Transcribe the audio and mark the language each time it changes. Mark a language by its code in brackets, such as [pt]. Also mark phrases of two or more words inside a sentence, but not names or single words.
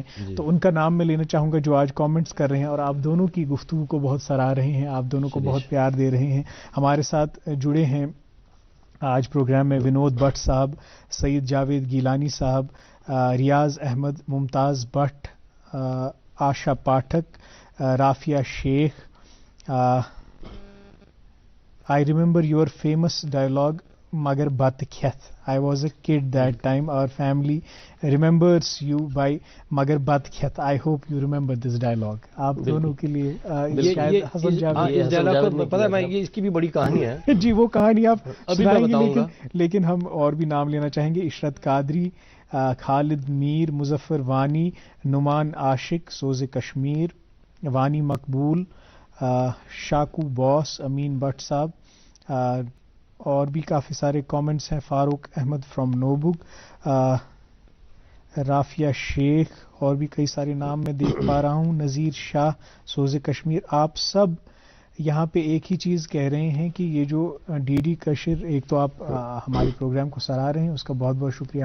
[ur] تو ان کا نام میں لینا چاہوں گا جو آج کامنٹس کر رہے ہیں اور آپ دونوں کی گفتگو کو بہت سراہ رہے ہیں, آپ دونوں کو بہت پیار دے رہے ہیں. ہمارے ساتھ جڑے ہیں آج پروگرام میں ونود بٹ صاحب, سید جاوید گیلانی صاحب, ریاض احمد, ممتاز بٹ, آشا پاٹھک, رافیہ شیخ. [en] I remember your famous dialogue, Magar Bat Khyat. I was a kid that time. Our family remembers you by Magar Bat Khyat. I hope you remember this dialogue. [ur] آپ دونوں کے لیے شاید حسن جاوید اس ڈائلاگ کو پتہ ہے میں یہ اس کی بھی بڑی کہانی ہے. جی وہ کہانی آپ سنائیں گے, لیکن ہم اور بھی نام لینا چاہیں گے. عشرت قادری, خالد میر, مظفر وانی, نعمان عاشق, سوز کشمیر, وانی مقبول, شاکو باس, امین بٹ صاحب, اور بھی کافی سارے کامنٹس ہیں. فاروق احمد فرام نوبگ, رافیہ شیخ, اور بھی کئی سارے نام میں دیکھ پا رہا ہوں. نذیر شاہ, سوز کشمیر. آپ سب یہاں پہ ایک ہی چیز کہہ رہے ہیں کہ یہ جو ڈی ڈی کشر, ایک تو آپ ہمارے پروگرام کو سراہ رہے ہیں, اس کا بہت بہت شکریہ.